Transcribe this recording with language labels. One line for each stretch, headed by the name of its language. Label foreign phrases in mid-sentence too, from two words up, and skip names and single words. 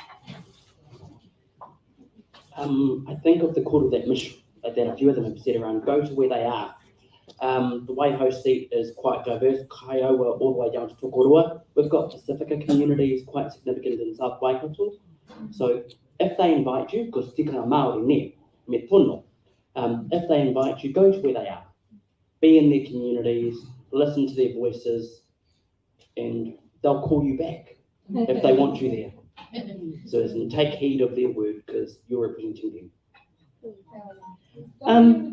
English: I think of the call of that mission that a few of them have said around go to where they are. The Waikato seat is quite diverse, Kaiowā all the way down to Tokorua. We've got Pacifica communities quite significant in South Waikato. So if they invite you, because
Māori: tikanga Māori ne, me tono,
English: if they invite you, go to where they are. Be in their communities, listen to their voices, and they'll call you back if they want you there. So take heed of their word because you're representing them.